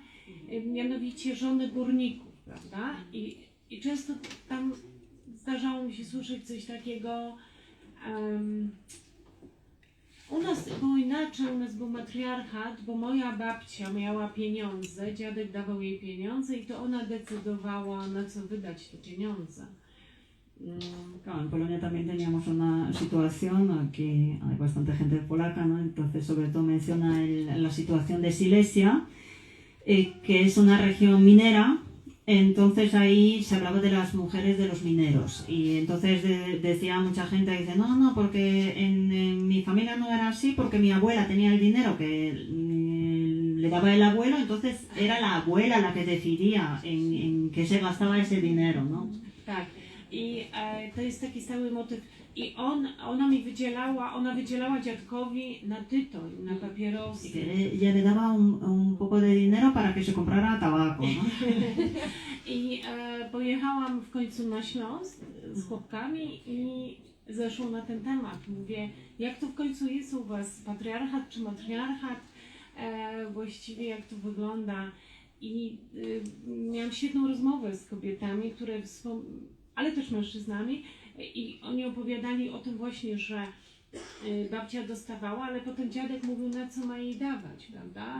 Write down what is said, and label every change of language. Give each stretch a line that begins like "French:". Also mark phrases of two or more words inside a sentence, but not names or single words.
Polish: Mianowicie żony górników, prawda? I często tam zdarzało mi się słyszeć coś takiego, u nas było inaczej, u nas był matriarchat, bo moja babcia miała pieniądze, dziadek dawał jej pieniądze i to ona decydowała, na co wydać te pieniądze.
Spanish: Claro, en Polonia también teníamos una situación, aquí hay bastante gente polaca, ¿no? Entonces sobre todo menciona la situación de Silesia, que es una región minera. Entonces ahí se hablaba de las mujeres de los mineros y entonces decía mucha gente, dice, no, porque en mi familia no era así porque mi abuela tenía el dinero que le daba el abuelo, entonces era la abuela la que decidía en qué se gastaba ese dinero, ¿no?
Polish: Tak. I to jest taki stały motyw. I ona wydzielała dziadkowi na tytoń, na
Spanish: Y
Polish: papierosy.
Spanish: que ella le daba un poco de dinero para que se comprara tabaco, ¿no?
Polish: I pojechałam w końcu na Śląsk z chłopkami i zeszło na ten temat. Mówię, jak to w końcu jest u was, patriarchat czy matriarchat? Właściwie jak to wygląda? I miałam świetną rozmowę z kobietami, ale też mężczyznami i oni opowiadali o tym właśnie, że babcia dostawała, ale potem dziadek mówił, na co ma jej dawać, prawda?